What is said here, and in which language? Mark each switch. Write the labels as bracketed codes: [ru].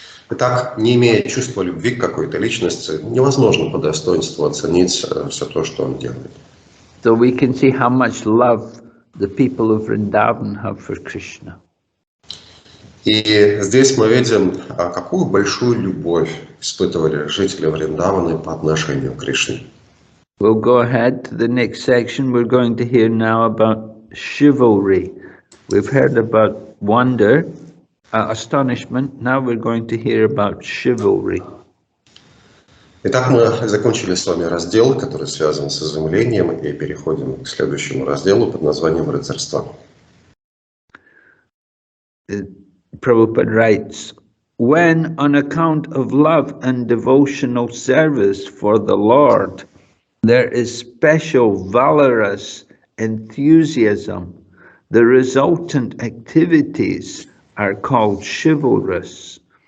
[ru] Итак, не имея чувства любви к какой-то личности, невозможно по достоинству оценить все то, что он делает. [en] So we can see how much love the people of Vrindavan have for Krishna. [ru] И здесь мы видим, какую большую любовь испытывали жители Вриндаваны по отношению к Кришне. [en] We'll go ahead to the next section. We're going to hear now about chivalry. We've heard about wonder, astonishment. Now we're going to hear about chivalry. [ru] Итак, мы закончили с вами раздел, который связан с изумлением, и переходим к следующему разделу под названием «Рыцарство». [en] Prabhupada writes, when on account of love and devotional service for the Lord, there is special valorous enthusiasm, the resultant activities are called chivalrous.